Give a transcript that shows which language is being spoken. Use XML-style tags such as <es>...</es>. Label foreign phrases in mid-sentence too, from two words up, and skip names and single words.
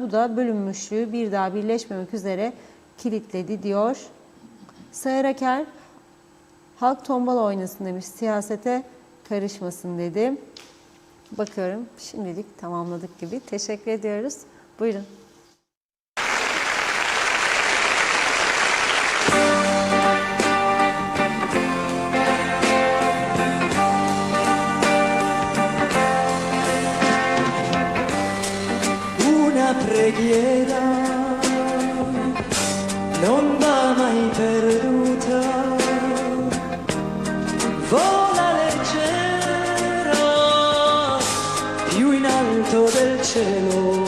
<tr>Bu da bölünmüşlüğü bir daha birleşmemek üzere kilitledi diyor. Sayar Aker, halk tombala oynasın demiş, siyasete karışmasın dedi. Bakıyorum şimdilik tamamladık gibi. Teşekkür ediyoruz. Buyurun.</tr> <it>Una preghiera non va mai perduta, vola leggera più in alto del cielo,</it>